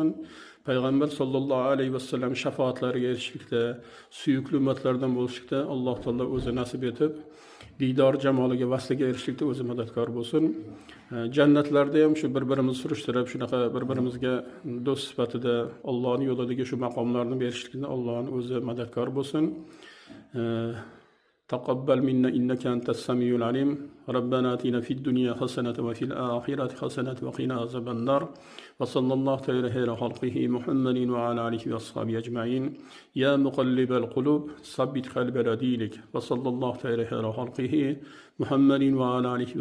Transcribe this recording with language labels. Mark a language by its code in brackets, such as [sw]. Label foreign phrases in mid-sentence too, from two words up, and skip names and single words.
[uz] Payg'ambar [ar] صلى الله عليه وسلم [uz] shafoatlariga erishishlikda, suyukli ummatlardan bo'lishlikda Alloh taolo o'zi nasib etib, diydor jamoliga, vasliga erishishlikda o'zi madadkor bo'lsin. Jannatlarda ham shu bir-birimizni surishtirib, shunaqa bir-birimizga do'st sifatida Allohning yo'lidagi shu maqomlarni berishlikda Allohning o'zi madadkor bo'lsin. [ar] تقبل منا إنك أنت السميع العليم ربنا آتنا في الدنيا حسنة وفي الآخرة حسنة وقنا عذاب النار وصلى الله تعالى على خلقه محمد وعلى آله وأصحابه أجمعين يا مقلب القلوب ثبت قلبنا دينك وصلى الله تعالى على خلقه محمد وعلى آله